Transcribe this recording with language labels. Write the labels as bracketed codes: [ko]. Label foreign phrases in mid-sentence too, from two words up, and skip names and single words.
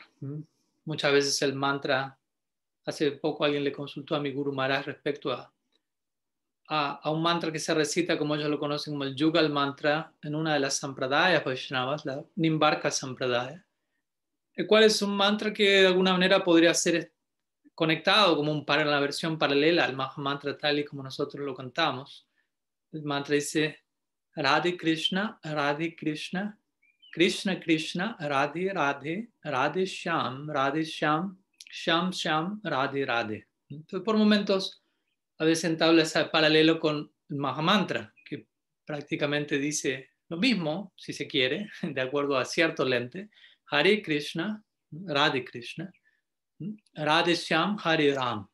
[es] Muchas veces el mantra, hace poco alguien le consultó a mi Guru Maharaj respecto a un mantra que se recita, como ellos lo conocen como el Yugal Mantra, en una de las Sampradayas Vaishnavas, la Nimbarka Sampradaya, el cual es un mantra que de alguna manera podría ser conectado como para la versión paralela al Mahamantra tal y como nosotros lo cantamos. El mantra dice Radhe Krishna, Krishna Krishna, Radhe Radhe, Radhe Shyam, Shyam Shyam, Radhe Radhe. Entonces, por momentos, a veces entabla ese paralelo con el Mahamantra, que prácticamente dice lo mismo, si se quiere, de acuerdo a cierto lente. Hare Krishna, Radhe Krishna, Radhe Shyam, Hare Ram.